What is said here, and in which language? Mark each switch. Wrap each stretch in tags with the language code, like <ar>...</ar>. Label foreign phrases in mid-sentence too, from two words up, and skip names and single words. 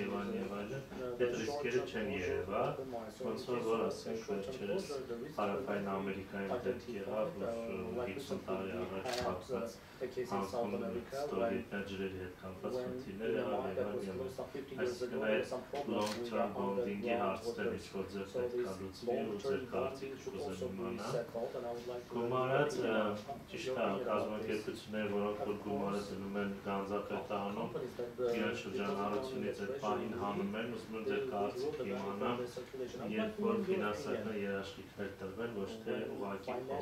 <hy>եւ այլն, այդ ռիսկերը չեն երևա, ոնց որ ասենք վերջերս Հարավային Ամերիկայում դեպք եղավ, որ 50 տարի առաջ փակված հանքում ստորգետնյա ջրերի հետ կապված խնդիրներ եղավ եւ այսինքն այդ</hy> <en>long-term bonding-</en> <hy>ի հարցերն ինչ-որ ձեր պետք է լուծվի ու ձեր կարծիքը կուզեմ իմանալ։ Գումարած ճիշտ է, կազմակերպությունները, որոնք որ գումարը դնում են գանձապետանում, իրենց շրջանառությունից այդ պահին հանում են, ուզում եմ ձեր կարծիքը իմանամ, երբ որ ֆինանսական երաշխիքներ տրվեն, ոչ թե ուղղակի</hy>